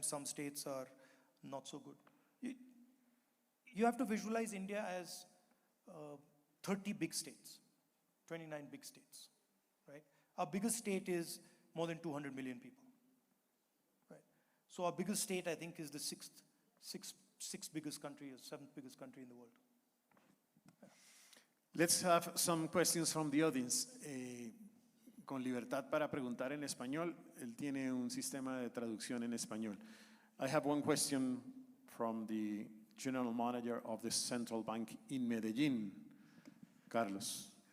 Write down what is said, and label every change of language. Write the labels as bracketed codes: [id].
[en] Some states are not so good. You have to visualize India as 30 big states, 29 big states, right? Our biggest state is more than 200 million people, right? So our biggest state, I think, is the sixth biggest country or seventh biggest country in the world. Yeah. Let's have some questions from the audience. [es] Con libertad para preguntar en español. Él tiene un sistema de traducción en español. [en] I have one question from the General Manager of the Central Bank in Medellín, Carlos.